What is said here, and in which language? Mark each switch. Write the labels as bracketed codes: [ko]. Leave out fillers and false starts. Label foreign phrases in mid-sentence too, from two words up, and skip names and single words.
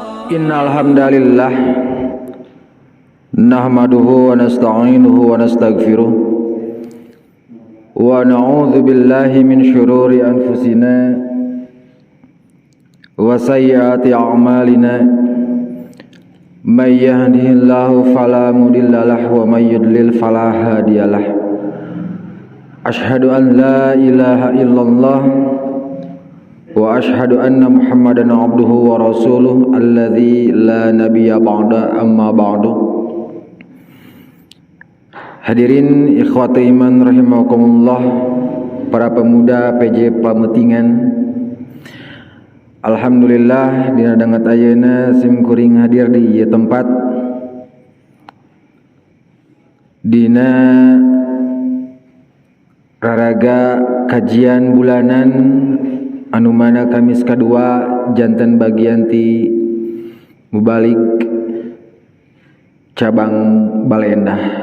[ar] إن الحمد لله نحمده ونستعينه ونستغفره ونعوذ بالله من شرور أنفسنا وسيئات أعمالنا من يهده الله فلا مضل له ومن يضلل فلا هادي له. أشهد أن لا إله إلا الله وأشهد أن محمدا عبده ورسوله الذي لا نبي بعده أما بعد. حاضرين إخوتي إيمان رحمكم الله, [id] para pemuda [ar] PJ Pamutingan. [su] Alhamdulillah dina dangat ayeuna sim kuring hadir di ieu tempat dina raraga kajian bulanan anu mana Kamis kadua janten bagian ti Mubalik cabang Balendah.